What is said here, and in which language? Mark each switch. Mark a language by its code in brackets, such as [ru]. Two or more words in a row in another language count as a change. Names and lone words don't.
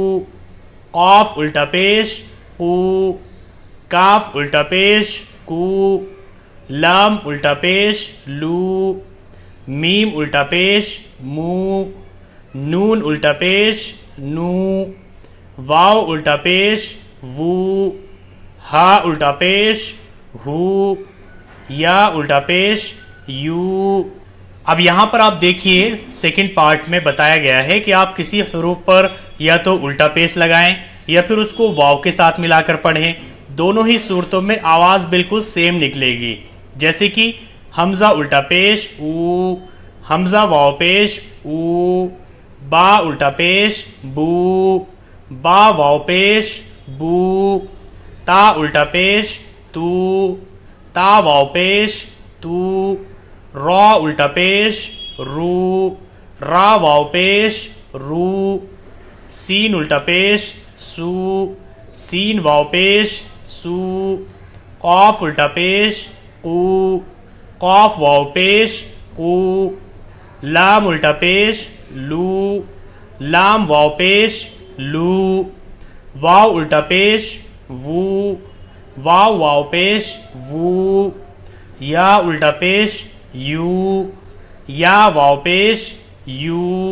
[ur] قاف الٹا پیش قو، کاف الٹا پیش کو، لام الٹا پیش لو، میم الٹا پیش مو، نون الٹا پیش نو، واو الٹا پیش وو، ہا الٹا پیش ہو، یا الٹا پیش یو۔ اب یہاں پر آپ دیکھیے [en] second part [ur] میں بتایا گیا ہے کہ آپ کسی حروف پر یا تو الٹا پیش لگائیں یا پھر اس کو واو کے ساتھ ملا کر پڑھیں، دونوں ہی صورتوں میں آواز بالکل سیم نکلے گی، جیسے کہ حمزہ الٹا پیش او، حمزہ واو پیش او، با الٹا پیش بو، با واو پیش بو، تا الٹا پیش تو، تا واو پیش تو، را الٹا پیش رو، را واو پیش رو، سین الٹا پیش سو، سین واو پیش سو، قاف الٹا پیش قو، قاف واو پیش قو، لام الٹا پیش لو، لام واو پیش لو، واو الٹا پیش وو، واو واو پیش وو، یا الٹا پیش یو، یا واو پیش یو۔